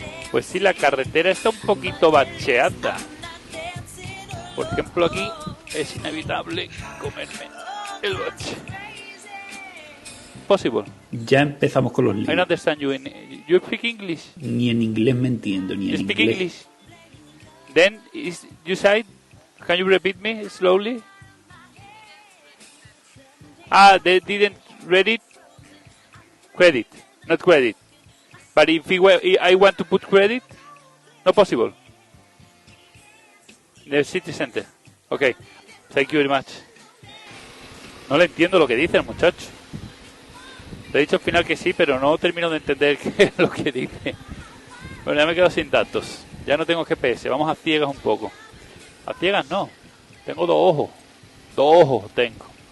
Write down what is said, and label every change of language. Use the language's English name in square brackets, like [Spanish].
[Spanish] Pues sí, la carretera está un poquito bacheada. Por ejemplo, aquí es inevitable comerme el bache. [English] Possible. [Spanish] Ya empezamos con los líos. [English] I don't understand you. You speak English? [Spanish] Ni en inglés me entiendo, ni en [English] You speak [Spanish] inglés. [English] English? Then, you said, can you repeat me slowly? They didn't read it? Credit, not credit. But if I want to put credit, no possible. The city center. Okay, thank you very much. [Spanish] No le entiendo lo que dice el muchacho. Te he dicho al final que sí, pero no termino de entender qué es lo que dice. Bueno, ya me quedo sin datos. Ya no tengo GPS, vamos a ciegas un poco. A ciegas no. Tengo 2 ojos. 2 ojos tengo.